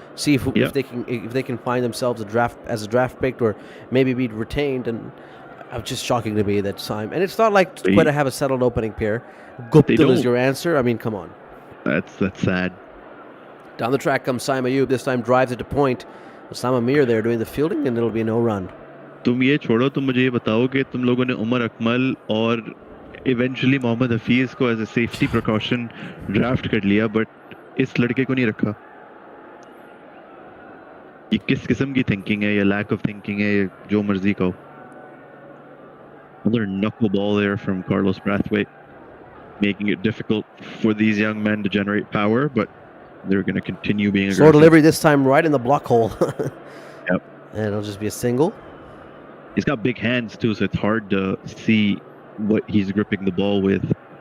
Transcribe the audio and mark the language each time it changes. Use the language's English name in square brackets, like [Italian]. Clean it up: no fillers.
[English] See if they can find themselves a draft pick or maybe be retained. And it's just shocking to me that Saim... And it's not like Quetta have a settled opening pair. Gupta is your answer. I mean, come on. That's sad. Down the track comes Saim Ayub. This time drives it to point. Osama Mir there doing the fielding, and it'll be a no run. [Hindi] तुम ये छोड़ो, तुम मुझे ये बताओ कि तुम लोगों ने उमर अकमल और इवेंचुअली मोहम्मद हफीज को [English] as a safety precaution [Hindi] draft कर लिया, बट इस लड़के को नहीं रखा. ये किस किस्म की थिंकिंग है, या [English] lack of thinking [Hindi] है, या जो मर्जी का हो. [English] Another knuckleball there from Carlos Brathwaite, making it difficult for these young men to generate power, but they're going to continue being aggressive. Slow delivery this time right in the block hole. Yep. And it'll just be a single. He's got big hands too, so it's hard to see what he's gripping the ball with.